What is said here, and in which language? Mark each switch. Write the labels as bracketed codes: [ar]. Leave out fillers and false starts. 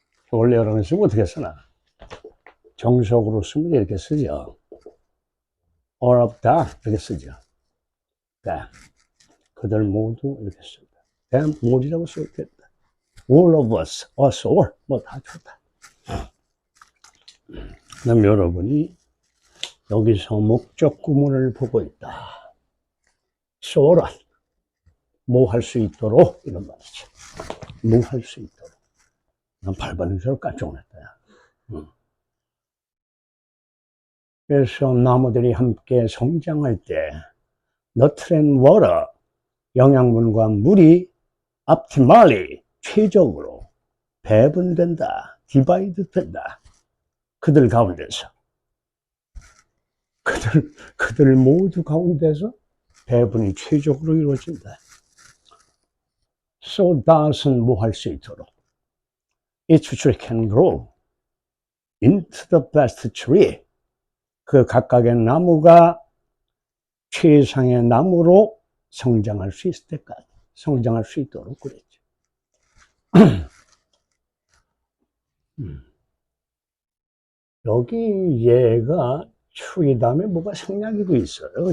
[ko] 원래 여러분 쓰면 어떻게 쓰나? 정석으로 쓰면 이렇게 쓰죠. [en] all of them. [ko] 이렇게 쓰죠. them. 그들 모두 이렇게 씁니다. [en] them all [ko] 이라고 써도 된다. [en] all of us, us all, [ko] 뭐 다 좋다. 그럼 여러분이 여기서 목적 구문을 보고 있다. so란 뭐 할 수 있도록 이런 말이죠. 뭐 할 수 있도록. 난 발바닥 소리 깜짝 놀랐다. 그래서 나무들이 함께 성장할 때 [en] nurture and water, [ko] 영양분과 물이 optimally, 최적으로 배분된다, 디바이드 된다. 그들 가운데서 그들 모두 가운데서 배분이 최적으로 이루어진다. [en] So that은 [ko] 뭐 할 수 있도록 [en] each tree can grow into the best tree. [ko] 그 각각의 나무가 최상의 나무로 성장할 수 있을 때까지 성장할 수 있도록 그랬죠. 여기 얘가 tree 다음에 뭐가 생략이고 있어요.